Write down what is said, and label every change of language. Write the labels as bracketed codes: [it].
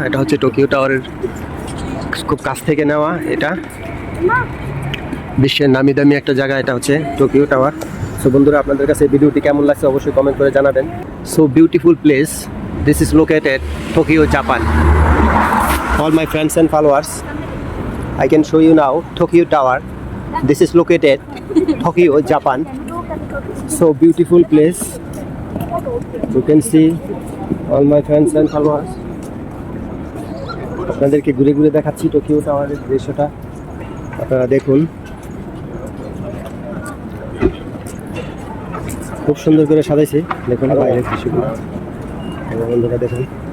[bn] এটা হচ্ছে টোকিও টাওয়ারের খুব কাছ থেকে নেওয়া, এটা বিশ্বের নামি দামি একটা জায়গা, এটা হচ্ছে টোকিও টাওয়ার। সো বন্ধুরা আপনাদের কাছে ভিডিওটি কেমন লাগছে অবশ্যই কমেন্ট করে জানাবেন। [en] So beautiful place, this is located Tokyo Japan. All my friends and followers, I can show you now Tokyo Tower. This is located Tokyo, Japan. So beautiful place. You can see all my friends and followers. [bn] আপনাদেরকে ঘুরে ঘুরে দেখাচ্ছি Tokyo টাওয়ারের দৃশ্যটা, আপনারা দেখুন। খুব সুন্দর করে সাজাইছে, দেখুন বাইরের দৃশ্যগুলো বন্ধুরা দেখুন।